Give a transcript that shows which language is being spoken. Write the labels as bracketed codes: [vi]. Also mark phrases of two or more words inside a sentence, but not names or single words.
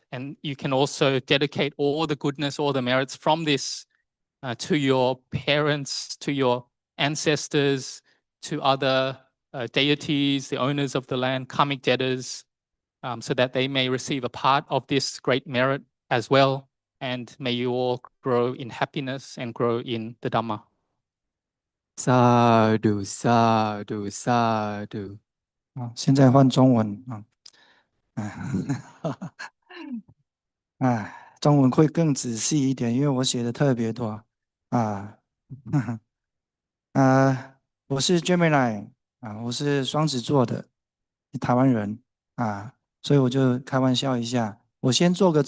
[en] And you can also dedicate all the goodness, all the merits from this to your parents, to your ancestors, to other deities, the owners of the land, karmic debtors, so that they may receive a part of this great merit as well. And may you all grow in happiness and grow in the Dhamma. [pi] Sadhu, sadhu, sadhu. [zh] 现在换中文中文会更仔细一点，因为我写的特别多我是 Gemini 我是双子座的台湾人所以我就开玩笑一下，我先做个